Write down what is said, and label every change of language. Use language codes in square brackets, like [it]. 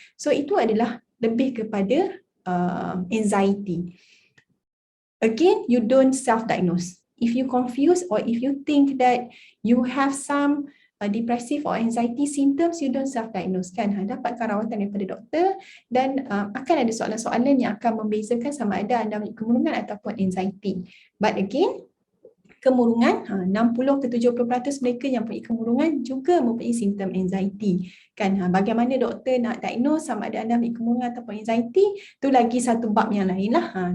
[ms] So itu adalah lebih kepada anxiety. [en] Again, you don't self-diagnose. If you confuse or if you think that you have some depressive or anxiety symptoms, you don't self-diagnose kan. [ms] Dapatkan rawatan daripada doktor, dan akan ada soalan-soalan yang akan membezakan sama ada anda mempunyai kemurungan ataupun anxiety. [en] But again, [ms] kemurungan, 60 ke 70% mereka yang mempunyai kemurungan juga mempunyai simptom anxiety kan. Bagaimana doktor nak diagnose sama ada anda mempunyai kemurungan ataupun anxiety, tu lagi satu bab yang lain lah.